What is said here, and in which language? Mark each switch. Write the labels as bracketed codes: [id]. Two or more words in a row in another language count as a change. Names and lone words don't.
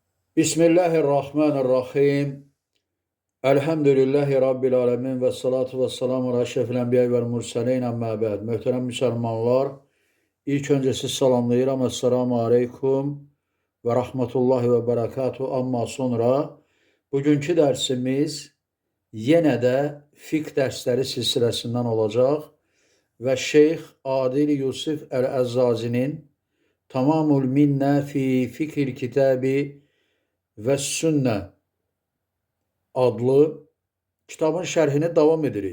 [ar] بسم الله الرحمن الرحيم. الحمد لله رب العالمين والصلاة والسلام على أشرف الأنبياء والمرسلين أما بعد. [az] Möhtərəm müsəlmanlar, ilk öncə sizi salamlayıram. [ar] السلام عليكم ورحمة الله وبركاته. [az] Amma sonra bugünkü dərsimiz yenə də fiqh dərsləri silsiləsindən olacaq və Şeyx Adil Yusuf Əl-Əzzazinin Tamamul Minnə fi Fiqhil Kitabi və Sünnə adlı kitabın şərhini davam edirik.